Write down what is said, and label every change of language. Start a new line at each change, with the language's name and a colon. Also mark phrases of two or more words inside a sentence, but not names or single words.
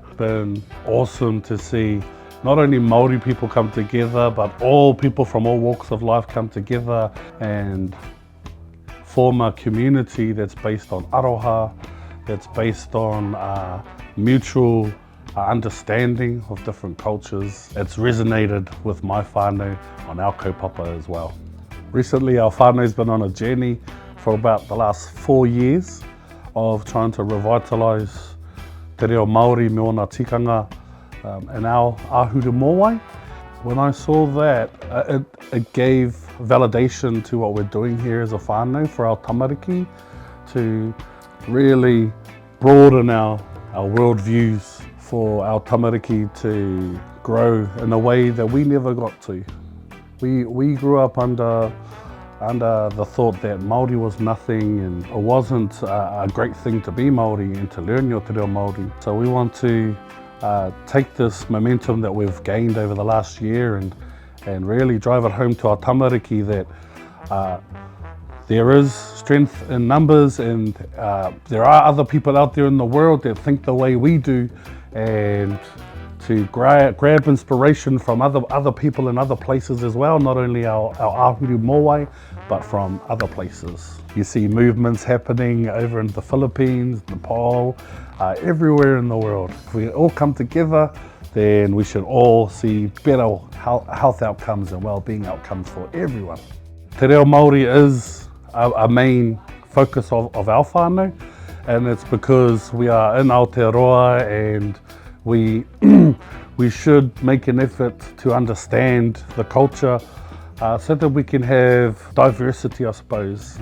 English: It's been awesome to see not only Māori people come together, but all people from all walks of life come together and form a community that's based on aroha, that's based on mutual understanding of different cultures. It's resonated with my whānau on our kaupapa as well. Recently our whānau's been on a journey for about the last 4 years of trying to revitalise
Māori: te reo Māori me ona tikanga
English: in our
Māori: ahuru mōwai.
English: When I saw that, it gave validation to what we're doing here as a whānau for our tamariki, to really broaden our worldviews for our tamariki to grow in a way that we never got to. We grew up under the thought that Māori was nothing and it wasn't a great thing to be Māori and to learn your
Māori: te reo Māori.
English: So we want to take this momentum that we've gained over the last year and really drive it home to our tamariki that there is strength in numbers, and there are other people out there in the world that think the way we do, and to grab inspiration from other people in other places as well, not only our
Māori: ahuru mōwai,
English: but from other places. You see movements happening over in the Philippines, Nepal, everywhere in the world. If we all come together, then we should all see better health outcomes and well-being outcomes for everyone.
Māori: Te reo Māori
English: is a main focus of our whānau, and it's because we are in Aotearoa and we should make an effort to understand the culture so that we can have diversity, I suppose.